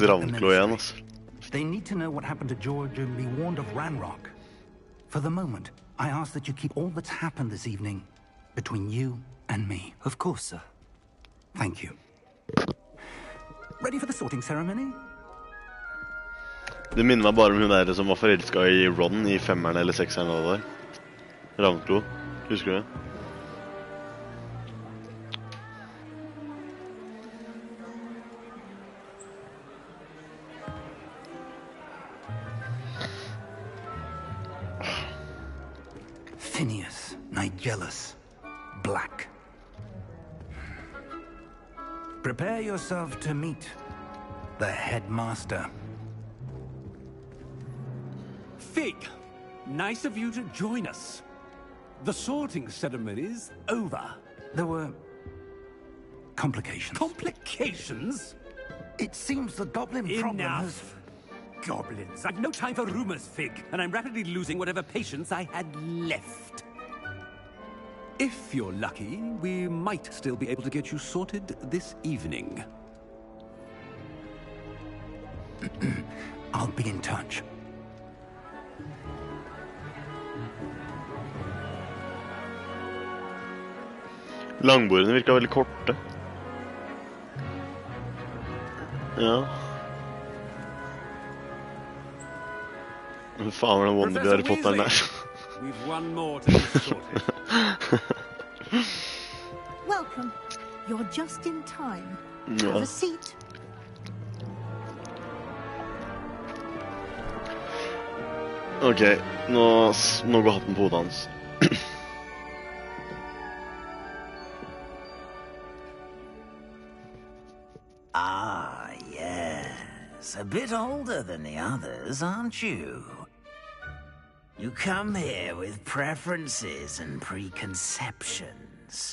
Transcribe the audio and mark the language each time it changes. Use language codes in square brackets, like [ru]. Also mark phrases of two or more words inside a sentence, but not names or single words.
[en] contact the [no] ravnklo igjen, [en] ministry. [no] altså. [en] They need to know what happened to George and be warned of Ranrock. For the moment, I ask that you keep all that's happened this evening between you and me. Of course, sir. Thank you. Ready for the sorting ceremony? [no] Det minner meg bare om hun der som var forelsket i Ron i 5'eren eller 6'eren av det der. Ravnklo. Husker du det? [en] Phineas, Nigellus, Black. Prepare yourself to meet the headmaster. Fig, nice of you to join us. The sorting ceremony's over. There were complications. Complications? It seems the goblin problem has... Enough. Goblins. I've no time for rumors, Fig, and I'm rapidly losing whatever patience I had left. If you're lucky, we might still be able to get you sorted this evening. I'll be in touch. [no] Langbordene virker veldig korte. Ja. Hva faen var det Wonder i Harry Potteren der? [en] We've one more to be sorted. Welcome. You're just in time. [no] Ja. [en] Have a seat. [no] Ok, nå går hatten på hodet hans. [en] Ah, yes. A bit older than the others, aren't you? You come here with preferences and preconceptions.